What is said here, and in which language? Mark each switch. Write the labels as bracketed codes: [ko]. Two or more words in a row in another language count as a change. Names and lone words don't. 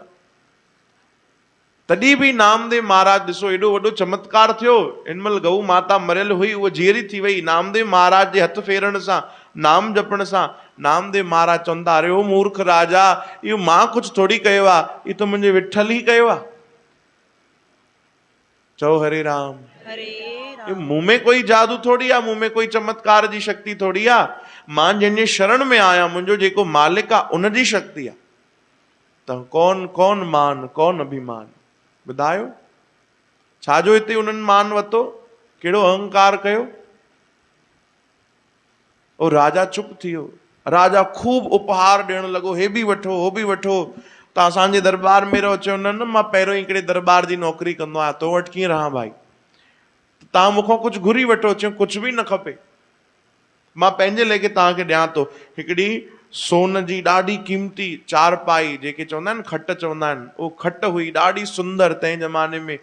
[sd] तॾहिं बि नामदेव महाराज ॾिसो एॾो वॾो चमत्कार थियो। हिन महिल गऊ माता मरियल हुई, उहा जीअरी थी वई। नामदेव महाराज जे हथ फेरण सां, नाम जपण सां नामदेव महाराज चवंदा, अरे ओ मूर्ख राजा, इहो मां कुझु थोड़ी कयो आहे, इहो त मुंहिंजे विठल ई कयो आहे। चओ हरे राम। हरे ये मुंह में कोई जादू थोड़ी आ, मुंह में कोई चमत्कार जी शक्ति थोड़ी आ। मां जंहिंजे शरण में आया, मुंहिंजो जेको मालिक आ, उन जी शक्ति आ। त कौन कौन मान, कौन अभिमान? ॿुधायो छाजो हिते उन्हनि मान वरितो, कहिड़ो अहंकार कयो? और राजा चुप थी वियो। राजा खूब उपहार ॾियण लॻो, हे बि वठो, हो बि वठो, तव्हां असांजे दरबार में रहो। चयो न न, मां पहिरियों ई हिकिड़े दरबार जी नौकरी कंदो आहियां, तो वटि कीअं रहां भाई? तव्हां मूंखां कुझु घुरी वठो। चयो कुझु बि न खपे, मां पंहिंजे लेखे तव्हांखे ॾियां थो हिकिड़ी सोन जी ॾाढी क़ीमती चारपाई, जेके चवंदा आहिनि खट चवंदा आहिनि, उहो खट हुई ॾाढी सुंदर तंहिं ज़माने में।